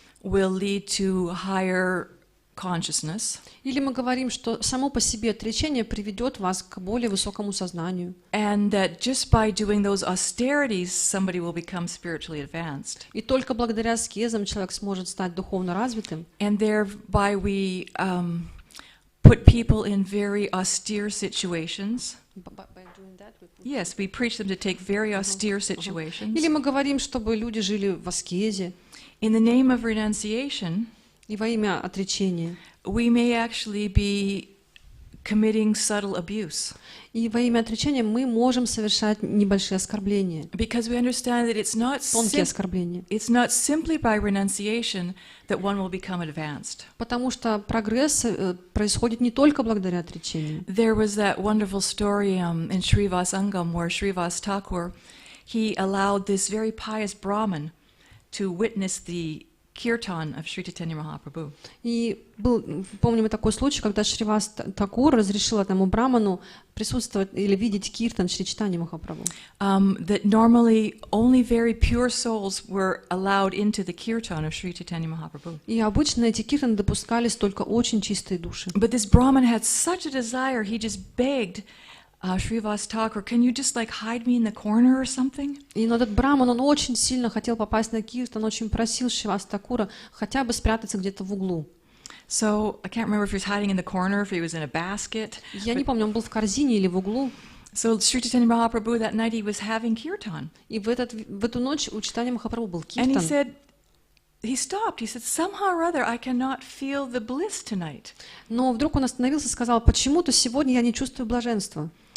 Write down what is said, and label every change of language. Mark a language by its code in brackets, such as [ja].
[en] will lead to higher consciousness. [ru] Или мы говорим, что само по себе отречение приведет вас к более высокому сознанию. [en] And that just by doing those austerities, somebody will become spiritually advanced. [ru] И только благодаря аскезам человек сможет стать духовно развитым. [en] And thereby we put people in very austere situations. Yes, we preach them to take very austere situations. [ru] Или мы говорим, чтобы люди жили в аскезе. [en] In the name of renunciation, [ru] И во имя отречения. [en] we may actually be committing subtle abuse. [ru] И во имя отречения мы можем совершать небольшие оскорбления, [en] Because we understand that [ru] тонкие оскорбления. [en] it's not simply by renunciation that one will become advanced. [ru] Потому что прогресс происходит не только благодаря отречению. [en] There was that wonderful story in Srivas Angam where Srivas Thakur, he allowed this very pious Brahmin to witness the kirtan of Sri Chaitanya Mahaprabhu. [ru] И помним такой случай, когда Шривас Такур разрешил этому браману присутствовать или видеть киртан Шри Чайтаньи Махапрабху. [en] That normally only very pure souls were allowed into the kirtan of Sri Chaitanya Mahaprabhu. [ru] И обычно эти киртаны допускались только очень чистые души. [en] But this Brahmin had such a desire, he just begged Srivas Thakur, can you just like hide me in the corner or something? [ru] И этот браман, он очень сильно хотел попасть на киртан, очень просил Шривас Такура хотя бы спрятаться где-то в углу. [en] So I can't remember if he was hiding in the corner, if he was in a basket. [ru] Я не помню, он был в корзине или в углу. [en] So Sri Chaitanya Mahaprabhu that night he was having kirtan. [ru] И в эту ночь у Чайтаньи Махапрабху был [en] And he [ru] киртан. [en] said, he stopped. He said, somehow or other I cannot feel the bliss tonight. [ru] Но вдруг он остановился и сказал: почему-то сегодня я не чувствую блаженства.